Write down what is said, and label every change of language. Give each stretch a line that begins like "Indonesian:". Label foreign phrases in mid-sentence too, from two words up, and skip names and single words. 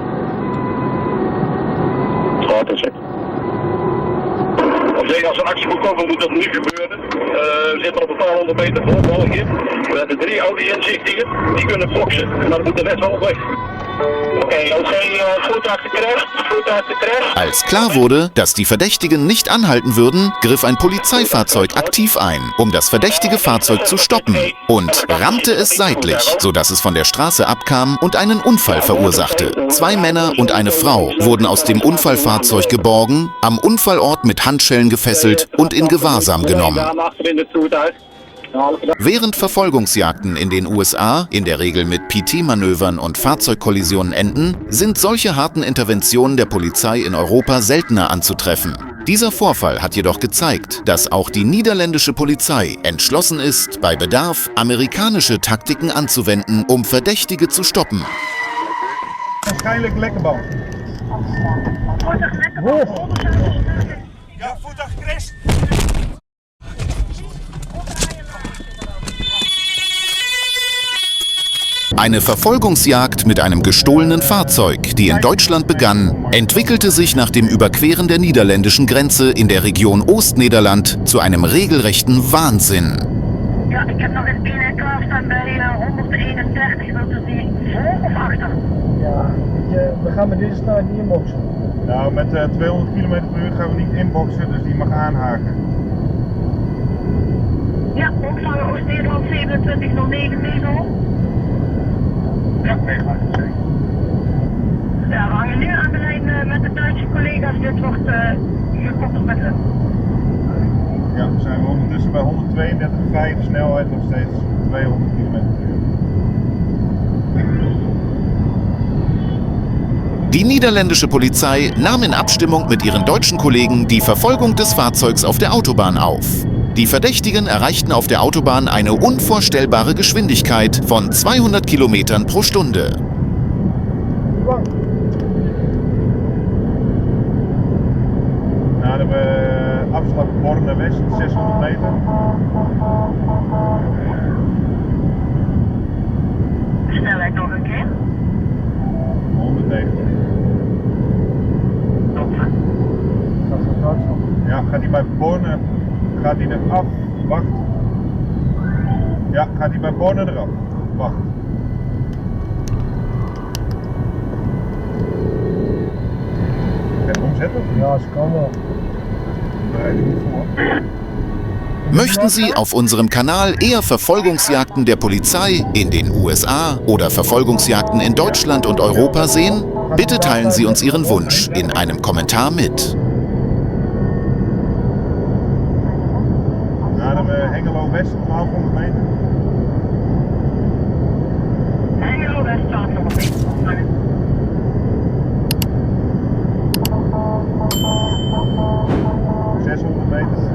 Dutch: Wat is het? Als een actie moet komen, moet dat nu gebeuren. We zitten op een paar 100 meter voorvalligje. We hebben 3 auto-inzichtingen, die kunnen boksen, maar dat moet de rest wel weg. Oké, voertuig gecrashed.
German: Als klar wurde, dass die Verdächtigen nicht anhalten würden, griff ein Polizeifahrzeug aktiv ein, um das verdächtige Fahrzeug zu stoppen und rammte es seitlich, sodass es von der Straße abkam und einen Unfall verursachte. 2 Männer und eine Frau wurden aus dem Unfallfahrzeug geborgen, am Unfallort mit Handschellen gefesselt und in Gewahrsam genommen. Während Verfolgungsjagden in den USA in der Regel mit PT-Manövern und Fahrzeugkollisionen enden, sind solche harten Interventionen der Polizei in Europa seltener anzutreffen. Dieser Vorfall hat jedoch gezeigt, dass auch die niederländische Polizei entschlossen ist, bei Bedarf amerikanische Taktiken anzuwenden, um Verdächtige zu stoppen.
Dutch: Waarschijnlijk lekkerband. Ja, voertuig crasht.
German: Eine Verfolgungsjagd mit einem gestohlenen Fahrzeug, die in Deutschland begann, entwickelte sich nach dem Überqueren der niederländischen Grenze in der Region Oostnederland zu einem regelrechten Wahnsinn.
Dutch: Ja, ik heb nog een ene klaarstaan bij 131, dat is die voor of achter? Ja, we gaan met deze snelheid niet inboxen. Nou, met 200 km per uur gaan we niet inboxen, dus die mag aanhaken. Ja, ontvangen Oost-Nederland 2709 Mesel. Ja, meegemaakt, zeker. Ja, we hangen nu aan de lijn met de Duitse collega's. Dit wordt gekoppeld met hun. Ja, we zijn ondertussen bij 132,5, snelheid nog steeds 200 km per uur.
German: Die niederländische Polizei nahm in Abstimmung mit ihren deutschen Kollegen die Verfolgung des Fahrzeugs auf der Autobahn auf. Die Verdächtigen erreichten auf der Autobahn eine unvorstellbare Geschwindigkeit von 200 Kilometern pro Stunde.
Dutch: Nou, dan hebben we afslag Borne West, 600 meter. Snelheid nog een keer. 190. Ja, gaat hij bij Borne, gaat hij eraf, wacht. Ja, gaat hij bij Borne eraf, wacht. Ga je hem omzetten? Ja, ze kan wel. Nee, die moet voor.
German: Möchten Sie auf unserem Kanal eher Verfolgungsjagden der Polizei in den USA oder Verfolgungsjagden in Deutschland und Europa sehen? Bitte teilen Sie uns Ihren Wunsch in einem Kommentar mit.
Dutch: Nou, dan hebben we Hengelo West, 1200 meter. Hengelo West, 1200 meter. 600 meter.